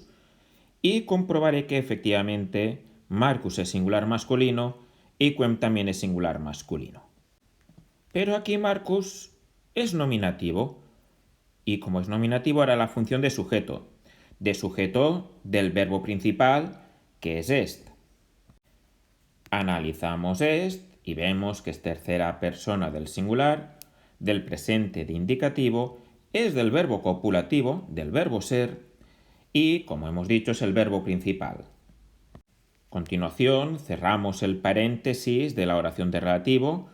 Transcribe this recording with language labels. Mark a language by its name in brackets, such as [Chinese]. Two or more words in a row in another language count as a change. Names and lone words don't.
[Spanish] Y comprobaré que efectivamente Marcus es singular masculino y quem también es singular masculino. Pero aquí Marcus es nominativo. Y como es nominativo hará la función de sujeto del verbo principal, que es est. Analizamos est y vemos que es tercera persona del singular, del presente de indicativo, es del verbo copulativo, del verbo ser, y, como hemos dicho, es el verbo principal. A continuación, cerramos el paréntesis de la oración de relativo.